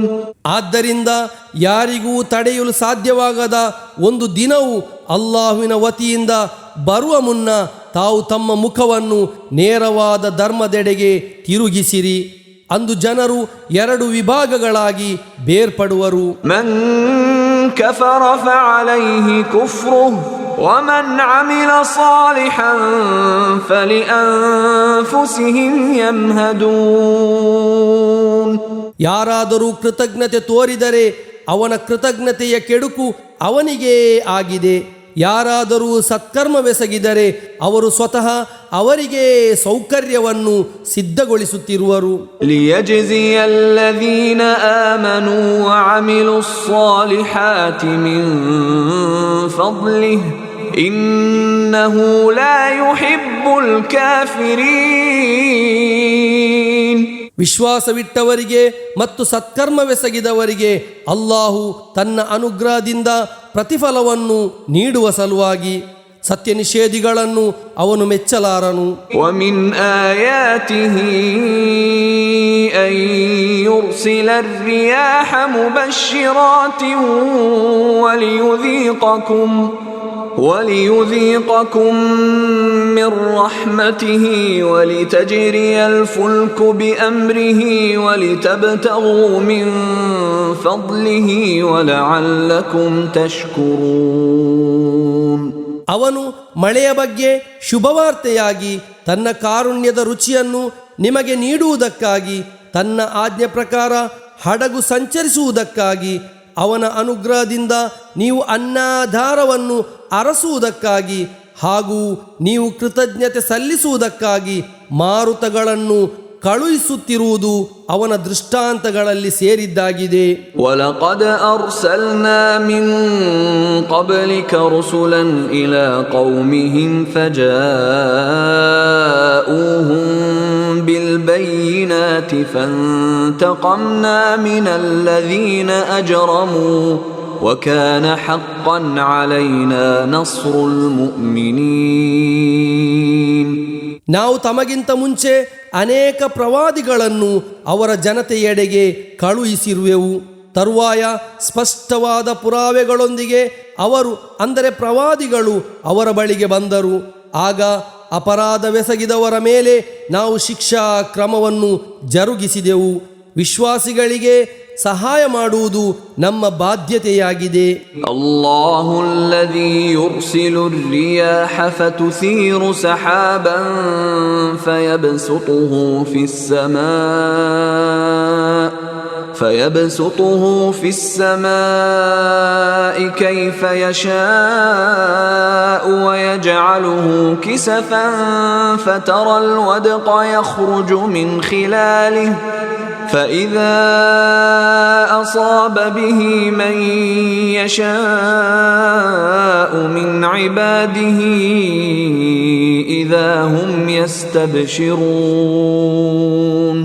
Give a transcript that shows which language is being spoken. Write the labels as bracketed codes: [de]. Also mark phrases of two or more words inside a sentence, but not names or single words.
[kn] ಆದ್ದರಿಂದ ಯಾರಿಗೂ ತಡೆಯಲು ಸಾಧ್ಯವಾಗದ ಒಂದು ದಿನವು ಅಲ್ಲಾಹುವಿನ ವತಿಯಿಂದ ಬರುವ ಮುನ್ನ ತಾವು ತಮ್ಮ ಮುಖವನ್ನು ನೇರವಾದ ಧರ್ಮದೆಡೆಗೆ ತಿರುಗಿಸಿರಿ. ಅಂದು ಜನರು ಎರಡು ವಿಭಾಗಗಳಾಗಿ ಬೇರ್ಪಡುವರು. [ar] من كفر فعليه كفره ومن عمل صالحا فلأنفسهم يمهدون. [kn] ಯಾರಾದರೂ ಕೃತಜ್ಞತೆ ತೋರಿದರೆ ಅವನ ಕೃತಜ್ಞತೆಯ ಕೆಡುಕು ಅವನಿಗೇ ಆಗಿದೆ. ಯಾರಾದರೂ ಸತ್ಕರ್ಮವೆಸಗಿದರೆ ಅವರು ಸ್ವತಃ ಅವರಿಗೆ ಸೌಕರ್ಯವನ್ನು ಸಿದ್ಧಗೊಳಿಸುತ್ತಿರುವರು. [ar] ليجزي الذين آمنوا وعملوا الصالحات من فضله إنه لا يحب الكافرين. [kn] ವಿಶ್ವಾಸವಿಟ್ಟವರಿಗೆ ಮತ್ತು ಸತ್ಕರ್ಮವೆಸಗಿದವರಿಗೆ ಅಲ್ಲಾಹು ತನ್ನ ಅನುಗ್ರಹದಿಂದ ಪ್ರತಿಫಲವನ್ನು ನೀಡುವ ಸಲುವಾಗಿ ಸತ್ಯ ನಿಷೇಧಿಗಳನ್ನು ಅವನು ಮೆಚ್ಚಲಾರನು. [ar] ومن آياته أن يرسل الرياح مبشرات وليذيقكم من رحمته ولتجري الفلك بأمره ولتبتغوا من فضله ولعلكم تشكرون. [kn] ಅವನು ಮಳೆಯ ಬಗ್ಗೆ ಶುಭವಾರ್ತೆಯಾಗಿ ತನ್ನ ಕಾರುಣ್ಯದ ರುಚಿಯನ್ನು ನಿಮಗೆ ನೀಡುವುದಕ್ಕಾಗಿ, ತನ್ನ ಆಜ್ಞೆ ಪ್ರಕಾರ ಹಡಗು ಸಂಚರಿಸುವುದಕ್ಕಾಗಿ, ಅವನ ಅನುಗ್ರಹದಿಂದ ನೀವು ಅನ್ನಧಾರವನ್ನು ಅರಸುವುದಕ್ಕಾಗಿ ಹಾಗೂ ನೀವು ಕೃತಜ್ಞತೆ ಸಲ್ಲಿಸುವುದಕ್ಕಾಗಿ ಮಾರುತಗಳನ್ನು ಕಳುಹಿಸುತ್ತಿರುವುದು ಅವನ ದೃಷ್ಟಾಂತಗಳಲ್ಲಿ ಸೇರಿದ್ದಾಗಿದೆ. [ar] وَلَقَدْ أَرْسَلْنَا مِنْ قَبْلِكَ رُسُلًا إِلَى قَوْمِهِمْ فَجَاءُوهُمْ بِالْبَيِّنَاتِ فَانْتَقَمْنَا مِنَ الَّذِينَ أَجْرَمُوا وَكَانَ حَقًّا عَلَيْنَا نَصْرُ الْمُؤْمِنِينَ. [kn] ನಾವು ತಮಗಿಂತ ಮುಂಚೆ ಅನೇಕ ಪ್ರವಾದಿಗಳನ್ನು ಅವರ ಜನತೆಯೆಡೆಗೆ ಕಳುಹಿಸಿರುವೆವು. ತರುವಾಯ ಸ್ಪಷ್ಟವಾದ ಪುರಾವೆಗಳೊಂದಿಗೆ ಅವರು, ಅಂದರೆ ಪ್ರವಾದಿಗಳು, ಅವರ ಬಳಿಗೆ ಬಂದರು. ಆಗ ಅಪರಾಧವೆಸಗಿದವರ ಮೇಲೆ ನಾವು ಶಿಕ್ಷಾ ಕ್ರಮವನ್ನು ಜರುಗಿಸಿದೆವು. ವಿಶ್ವಾಸಿಗಳಿಗೆ ಸಹಾಯ ಮಾಡುವುದು ನಮ್ಮ ಬಾಧ್ಯತೆಯಾಗಿದೆ. [ar] الله الذي يرسل الرياح فتثير سحابا فيبسطه في السماء كيف يشاء ويجعله كسفا فترى الودق يخرج من خلاله فإذا أصاب به من يشاء من عباده إذا هم يستبشرون.